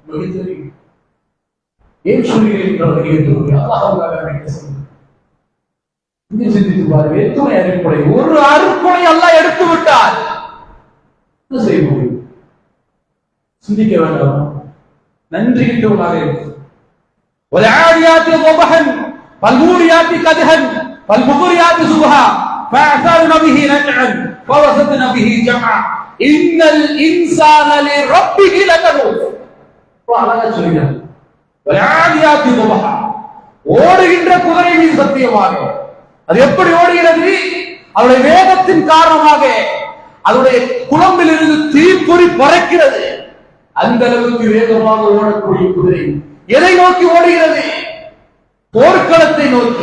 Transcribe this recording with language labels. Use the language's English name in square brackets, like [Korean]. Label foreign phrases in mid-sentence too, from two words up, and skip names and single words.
[Tamil] ஏன் சொல்கிறேன்? சிந்தித்து பாருங்கள். எத்துணை அருட்கொடை, ஒரு அருட்கொடை அல்லாஹ் எடுத்து விட்டார், என்ன செய்ய முடியும்? சிந்திக்க வேண்டாம். நன்றி கிட்டவனாக இருக்கும். [Arabic] والعاديات ضبحا فالموريات قدحا فالمغريات صبحا فأثرن به نجعا فوسطن به جمعا إن الإنسان لربه لكنود. [Tamil] அழகா சொல்கிறார். [Arabic] والعاديات ضبحا, [Tamil] ஓடுகின்ற குதிரை மீது சத்தியமாக. அது எப்படி ஓடுகிறது? அவருடைய வேகத்தின் காரணமாக அதனுடைய குழம்பில் இருந்து தீப்பொறி பறக்கிறது. அந்த அளவுக்கு வேகமாக ஓடக்கூடிய குதிரை எதை நோக்கி ஓடுகிறது? போர்க்களத்தை நோக்கி.